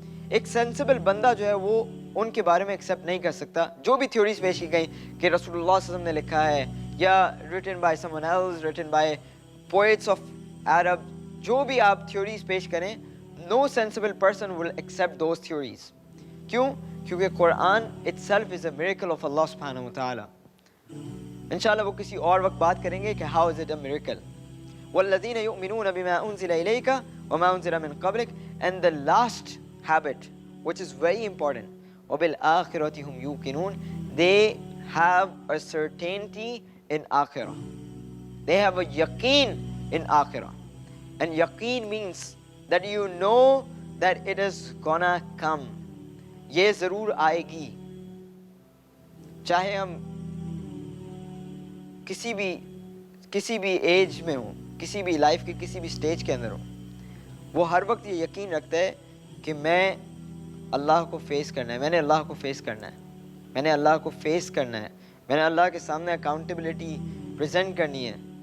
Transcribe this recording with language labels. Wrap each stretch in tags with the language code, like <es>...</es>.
<ur>ایک سینسیبل بندہ جو ہے وہ ان کے بارے میں ایکسیپٹ نہیں کر سکتا. جو بھی تھیوریز پیش کی گئیں کہ رسول اللہ صلی اللہ علیہ وسلم نے لکھا ہے یا</ur> <en>written by someone else, written by poets of Arab,</en> <ur>جو بھی آپ تھیوریز پیش کریں،</ur> <en>no sensible person will accept those theories.</en> <ur>کیوں؟ کیونکہ</ur> <en>قرآن itself is a miracle of Allah subhanahu wa ta'ala.</en> <ur>انشاءاللہ وہ کسی اور وقت بات کریں گے کہ</ur> <en>how is it a miracle.</en> <ar>وَالَّذِينَ يُؤْمِنُونَ بِمَا أُنزِلَ إِلَيْكَ وَمَا أُنزِلَ مِن قَبْلِكَ.</ar> <en>And the last habit, which is very important,</en> <ar>وَبِالْآخِرَةِ هُمْ يُوقِنُونَ.</ar> <en>They have a certainty in akhirah. They have a yaqeen in akhirah. And yaqeen means that you know that it is gonna come.</en> <ur>یہ ضرور آئے گی. چاہے ہم کسی بھی age میں ہوں، کسی بھی لائف کے کسی بھی سٹیج کے اندر ہوں، وہ ہر وقت یہ یقین رکھتا ہے کہ میں اللہ کو فیس کرنا ہے، میں نے اللہ کو فیس کرنا ہے، میں نے اللہ کو فیس کرنا ہے، میں نے اللہ کے سامنے اکاؤنٹیبلٹی پریزنٹ کرنی ہے.</ur>